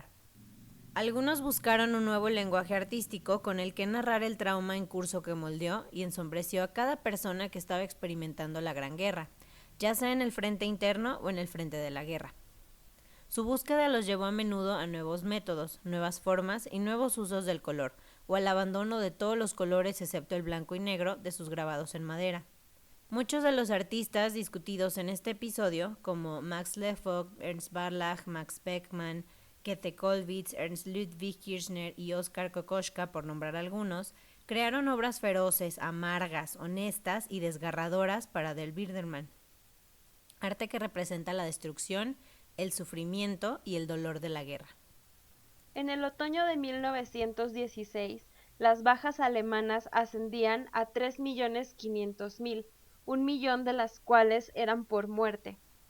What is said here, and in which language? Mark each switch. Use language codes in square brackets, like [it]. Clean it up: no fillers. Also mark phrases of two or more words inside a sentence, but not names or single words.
[es] Algunos buscaron un nuevo lenguaje artístico con el que narrar el trauma en curso que moldeó y ensombreció a cada persona que estaba experimentando la Gran Guerra, ya sea en el frente interno o en el frente de la guerra. Su búsqueda los llevó a menudo a nuevos métodos, nuevas formas y nuevos usos del color, o al abandono de todos los colores excepto el blanco y negro de sus grabados en madera. Muchos de los artistas discutidos en este episodio, como Max Lefog, Ernst Barlach, Max Beckmann, Käthe Kollwitz, Ernst Ludwig Kirchner y Oskar Kokoschka, por nombrar algunos, crearon obras feroces, amargas, honestas y desgarradoras para Der Bildermann. Arte que representa la destrucción, el sufrimiento y el dolor de la guerra. En el otoño de 1916, las bajas alemanas ascendían a 3.500.000, 1 millón de las cuales eran por muerte.